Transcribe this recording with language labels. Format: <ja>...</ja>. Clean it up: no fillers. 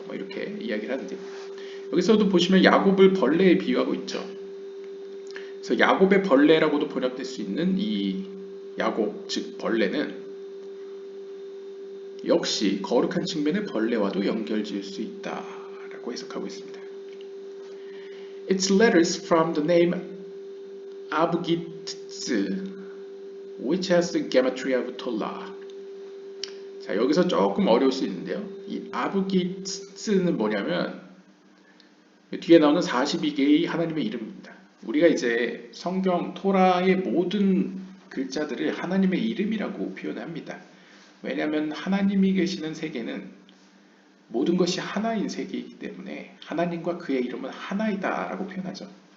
<ko>뭐 이렇게 이야기를 하는데 여기서도 보시면 야곱을 벌레에 비유하고 있죠. 그래서 야곱의 벌레라고도 번역될 수 있는 이 야곱, 즉 벌레는 역시 거룩한 측면의 벌레와도 연결지을 수 있다라고 해석하고 있습니다.</ko> <en>Its letters from the name 아부기츠, which has the gematria of Tola.</en> <ko>자, 여기서 조금 어려울 수 있는데요. 이 아부기츠는 뭐냐면 뒤에 나오는 42개의 하나님의 이름입니다. 우리가 이제 성경 토라의 모든 글자들을 하나님의 이름이라고 표현합니다. 왜냐하면 하나님이 계시는 세계는 모든 것이 하나인 세계이기 때문에 하나님과 그의 이름은 하나이다 라고 표현하죠.</ko>